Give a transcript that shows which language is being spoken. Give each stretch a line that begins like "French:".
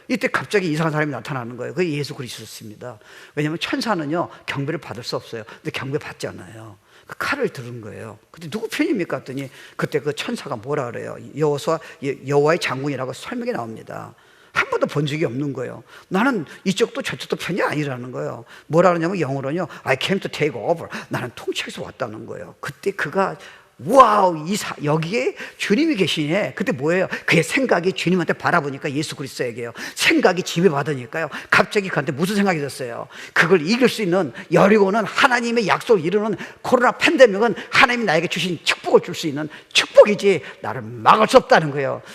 Korean: 이때 갑자기 이상한 사람이 나타나는 거예요. 그게 예수 그리스도였습니다. 왜냐하면 천사는요 경배를 받을 수 없어요. 근데 경배 받잖아요. 그 칼을 들은 거예요. 근데 누구 편입니까? 했더니 그때 그 천사가 뭐라 그래요? 여호와의 장군이라고 설명이 나옵니다. 한 번도 본 적이 없는 거예요. 나는 이쪽도 저쪽도 편이 아니라는 거예요. 뭐라 그러냐면 영어로는요,
English: I came to take over.
Korean: 나는 통치해서 왔다는 거예요. 그때 그가 와우, 여기에 주님이 계시네. 그때 뭐예요? 그의 생각이 주님한테 바라보니까 예수 그리스도에게요, 생각이 지배받으니까요, 갑자기 그한테 무슨 생각이 들었어요? 그걸 이길 수 있는 여리고는 하나님의 약속을 이루는 코로나 팬데믹은 하나님이 나에게 주신 축복을 줄 수 있는 축복이지 나를 막을 수 없다는 거예요.